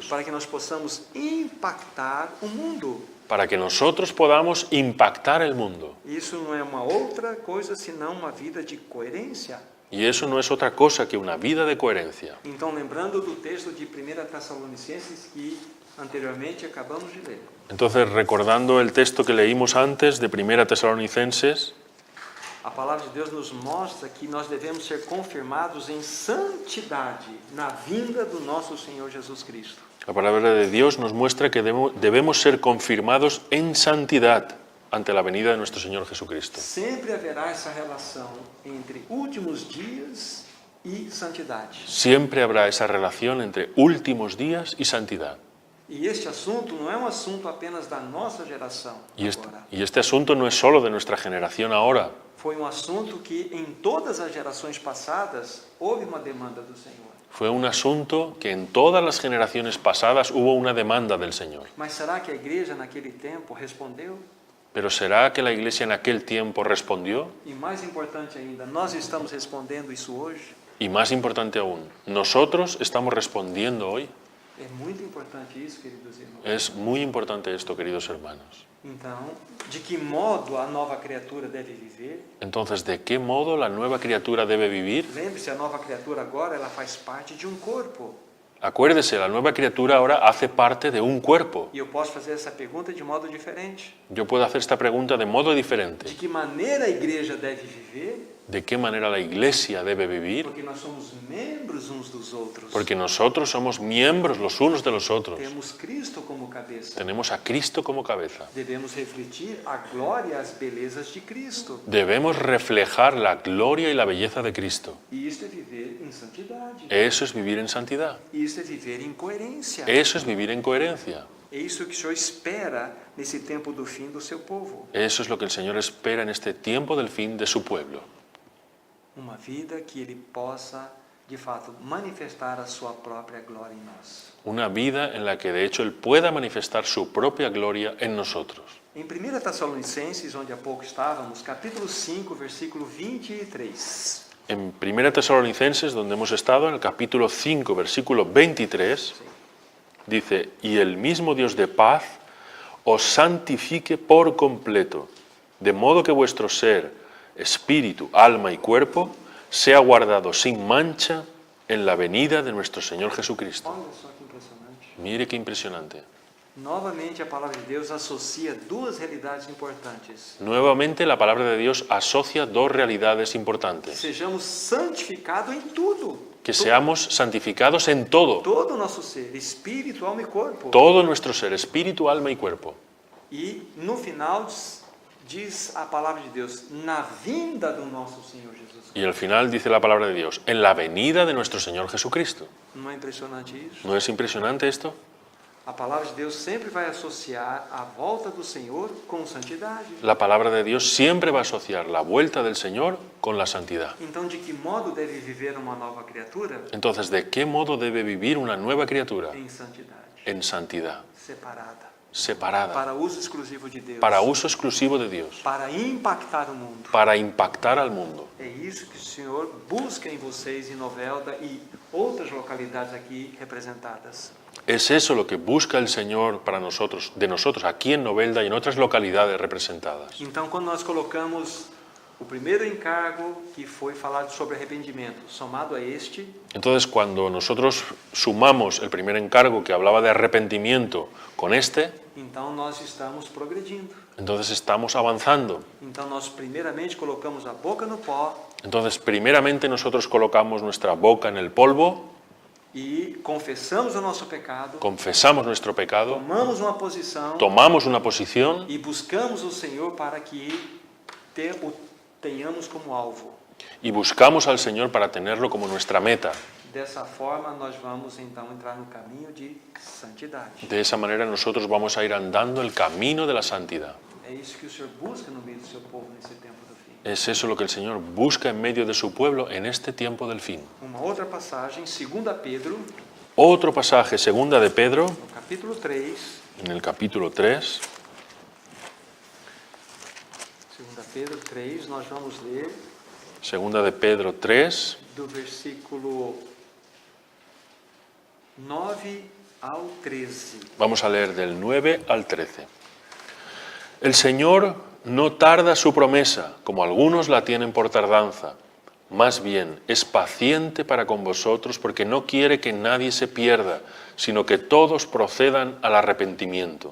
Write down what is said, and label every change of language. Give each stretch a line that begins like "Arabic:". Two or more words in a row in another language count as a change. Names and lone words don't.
Portuguese: Para que nós possamos impactar o mundo.
Spanish: para que nosotros podamos impactar el mundo.
Portuguese: Isso não é uma outra coisa senão uma vida de coerência.
Spanish: Y eso no es otra cosa que una vida de coherencia.
Portuguese: Então, lembrando do texto de 1 Tessalonicenses que anteriormente acabamos de ler.
Spanish: Entonces, recordando el texto que leímos antes de 1 Tesalonicenses,
Portuguese: A palavra de Deus nos mostra que nós devemos ser confirmados em santidade na vinda do nosso Senhor Jesus Cristo.
Spanish: la palabra de Dios nos muestra que debemos ser confirmados en santidad ante la venida de nuestro Señor Jesucristo.
Portuguese: Sempre haverá essa relação entre últimos dias e santidade.
Spanish: Siempre habrá esa relación entre últimos días y santidad.
Portuguese: E este assunto não é um assunto apenas da nossa geração
Spanish: Y
Portuguese: agora.
Spanish: este asunto no es solo de nuestra generación ahora.
Portuguese: Foi um assunto que em todas as gerações passadas houve uma demanda do Senhor.
Spanish: Fue un asunto que en todas las generaciones pasadas hubo una demanda del Señor.
Portuguese: Mas será que a igreja naquele tempo respondeu?
Spanish: Pero ¿será que la Iglesia en aquel tiempo respondió?
Portuguese: E mais importante ainda, nós estamos respondendo isso hoje?
Spanish: Y más importante aún, ¿nosotros estamos respondiendo hoy?
Portuguese: É muito importante isso, queridos irmãos.
Spanish: Es muy importante esto, queridos hermanos.
Portuguese: Então, de que modo a nova criatura deve viver?
Spanish: Entonces, ¿de qué modo la nueva criatura debe vivir?
Portuguese: Lembre-se, a nova criatura agora ela faz parte de um corpo.
Spanish: Acuérdese, la nueva criatura ahora hace parte de un cuerpo.
Portuguese: E eu posso fazer essa pergunta de modo diferente.
Spanish: Yo puedo hacer esta pregunta de modo diferente.
Portuguese: De que maneira a igreja deve viver?
Spanish: ¿De qué manera la Iglesia debe vivir?
Portuguese: Porque nós somos membros uns dos outros.
Spanish: Porque nosotros somos miembros los unos de los otros.
Portuguese: Temos Cristo como cabeça.
Spanish: Tenemos a Cristo como cabeza.
Portuguese: Devemos refletir a glória e as belezas de Cristo.
Spanish: Debemos reflejar la gloria y la belleza de Cristo.
Portuguese: E isto é viver em santidade.
Spanish: Eso es vivir en santidad.
Portuguese: Isso é viver em coerência.
Spanish: Eso es vivir en coherencia.
Portuguese: É isso que o Senhor espera nesse tempo do fim do seu povo.
Spanish: Eso es lo que el Señor espera en este tiempo del fin de su pueblo.
Portuguese: Uma vida que Ele possa, de fato, manifestar a sua própria glória em nós.
Spanish: Una vida en la que de hecho Él pueda manifestar su propia gloria en nosotros.
Portuguese: Em 1 Tessalonicenses, onde há pouco estávamos, capítulo 5, versículo 23.
Spanish: En 1 Tesalonicenses, donde hemos estado, en el capítulo 5, versículo 23, dice, y el mismo Dios de paz os santifique por completo, de modo que vuestro ser, espíritu, alma y cuerpo sea guardado sin mancha en la venida de nuestro Señor Jesucristo.
Portuguese: Olha só que impressionante.
Spanish: Mire qué impresionante.
Portuguese: Novamente, a palavra de Deus associa duas realidades importantes.
Spanish: Nuevamente la palabra de Dios asocia dos realidades importantes.
Portuguese: Sejamos santificados em tudo.
Spanish: Que seamos santificados en todo,
Portuguese: Todo o nosso ser, espírito, alma e corpo.
Spanish: todo nuestro ser, espíritu, alma y cuerpo.
Portuguese: E no final diz a palavra de Deus, na vinda do nosso Senhor Jesus.
Spanish: Y al final dice la palabra de Dios, en la venida de nuestro Señor Jesucristo.
Portuguese: Não é impressionante isso?
Spanish: ¿No es impresionante esto?
Portuguese: A palavra de Deus sempre vai associar a volta do Senhor com santidade.
Spanish: La palabra de Dios siempre va a asociar la vuelta del Señor con la santidad.
Portuguese: Então, de que modo deve viver uma nova criatura?
Spanish: Entonces, ¿de qué modo debe vivir una nueva criatura?
Portuguese: Em santidade,
Spanish: En santidad,
Portuguese: separada,
Spanish: separada,
Portuguese: para uso exclusivo de Deus,
Spanish: para uso exclusivo de Dios,
Portuguese: para impactar o mundo.
Spanish: para impactar al mundo.
Portuguese: É isso que o Senhor busca em vocês, em Novelda e outras localidades aqui representadas.
Spanish: Es eso lo que busca el Señor para nosotros, de nosotros, aquí en Novelda y en otras localidades representadas.
Portuguese: Então, quando nós colocamos O primeiro encargo que foi falado sobre arrependimento, somado a este,
Spanish: Entonces, cuando nosotros sumamos el primer encargo que hablaba de arrepentimiento con este,
Portuguese: então nós estamos progredindo.
Spanish: entonces estamos avanzando.
Portuguese: Então nós primeiramente colocamos a boca no pó
Spanish: Entonces, primeramente nosotros colocamos nuestra boca en el polvo,
Portuguese: e confessamos o nosso pecado,
Spanish: confesamos nuestro pecado,
Portuguese: tomamos uma posição
Spanish: tomamos una posición
Portuguese: e buscamos o Senhor para que o tenhamos como alvo.
Spanish: y buscamos al Señor para tenerlo como nuestra meta.
Portuguese: Dessa forma, nós vamos então entrar no caminho de santidade.
Spanish: De esa manera nosotros vamos a ir andando el camino de la santidad.
Portuguese: É isso que o Senhor busca no meio do seu povo nesse tempo do fim.
Spanish: Es eso lo que el Señor busca en medio de su pueblo en este tiempo del fin.
Portuguese: Uma outra passagem, 2 Pedro,
Spanish: Otro pasaje, segunda de Pedro,
Portuguese: no capítulo 3,
Spanish: en el capítulo 3,
Portuguese: 2 Pedro 3, nós vamos ler
Spanish: segunda de Pedro 3,
Portuguese: do versículo 9 ao 13.
Spanish: vamos a leer del 9 al 13. El Señor no tarda su promesa, como algunos la tienen por tardanza. Más bien, es paciente para con vosotros porque no quiere que nadie se pierda, sino que todos procedan al arrepentimiento.